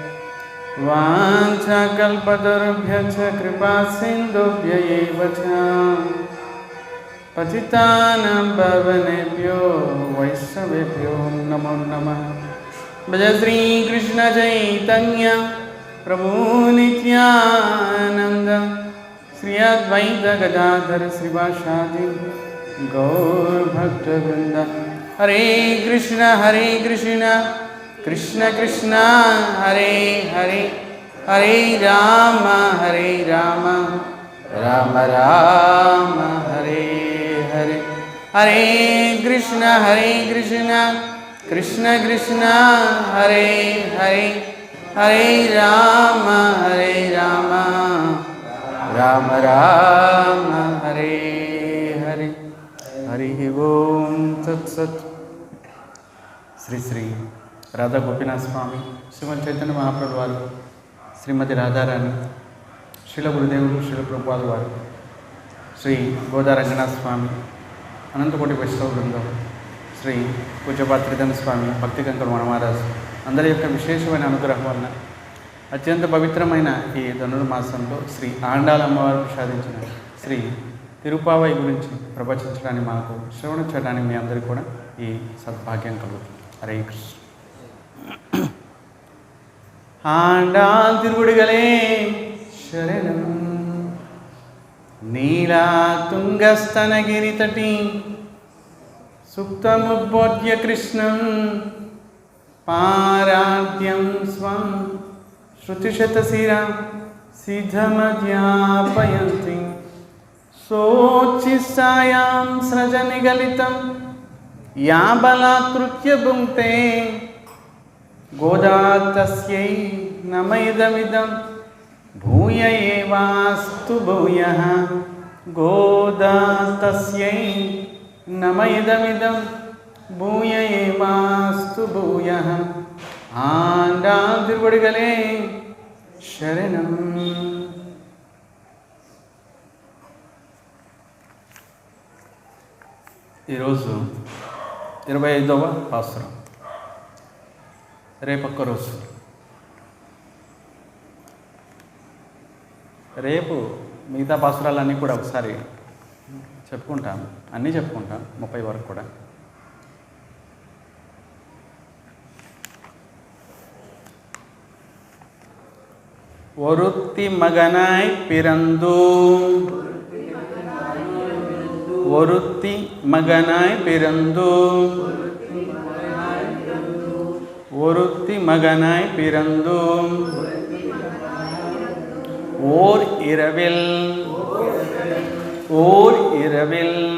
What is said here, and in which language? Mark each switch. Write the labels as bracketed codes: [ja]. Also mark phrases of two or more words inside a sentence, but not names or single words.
[sa] वाञ्छाकल्पतरुभ्यश्च कृपासिन्धुभ्यैव च पतितानां पावनेभ्यो वैष्णवेभ्यो नमो नमः। भज श्रीकृष्ण चैतन्य प्रभु नित्यानंद श्री अद्वैत गदाधर श्रीवासादि गौर भक्तवृंद। हरे कृष्ण कृष्ण कृष्ण हरे हरे, हरे राम राम राम हरे हरे। हरे कृष्ण कृष्ण कृष्ण हरे हरे, हरे राम राम राम हरे हरे। हरि ओम तत्सत्। श्री श्री राधा गोपीनाथ स्वामी श्रीमद चैतन्य महाप्रभु वाరు, [te] శ్రీమతి రాధారాణి, శ్రీల గురుదేవులు శ్రీల ప్రభుపాదుల వారు, శ్రీ గోదా రంగనాథ స్వామి, అనంతకోటి వైష్ణవ బృందం, శ్రీ పూజ్యపాద త్రిదండ స్వామి, భక్తి కంకర్ వనమహారాజు అందరి యొక్క విశేషమైన అనుగ్రహం వలన అత్యంత పవిత్రమైన ఈ ధనుర్మాసంలో శ్రీ ఆండాల అమ్మవారు ప్రసాదించిన శ్రీ తిరుపావై గురించి ప్రవచించడానికి, మాకు శ్రవణ చేయడానికి మీ అందరికీ కూడా ఈ సద్భాగ్యం కలుగుతుంది. హరే కృష్ణ. [ta] ஆண்டாள் திருவடிகளே சரணம். [sa] நீலா துங்கஸ்தனகிரி தட்டி சுக்தமுபோத்ய கிருஷ்ணம் பாராத்யம் ஸ்வம் ஸ்ருதிசதசிரா சித்தமத்யாபயந்தி சோச்சிஸ்தாயாं ஸ்ரஜநிகலிதம் யா பலாத்ருத்ய புங்க்தே गोदा तस्यै नमैदमिदं भूय एवास्तु भूयः। गोदा तस्यै नमैदमिदं भूय एवास्तु भूयः. [ta] आண்டாள் திருவடிகளே శరణం. [te] ఈరోజు 25వ పాసురం. రేపొక్క రోజు, రేపు మిగతా పాసురాలన్నీ కూడా ఒకసారి చెప్పుకుంటాను, అన్నీ చెప్పుకుంటాను 30 వరకు కూడా. [ta] ஒருத்தி மகனாய் பிறந்து, ஒருத்தி மகனாய் பிறந்து, ஒருத்தி மகனாய் பிறந்து ஓர் இரவில், ஓர் இரவில்,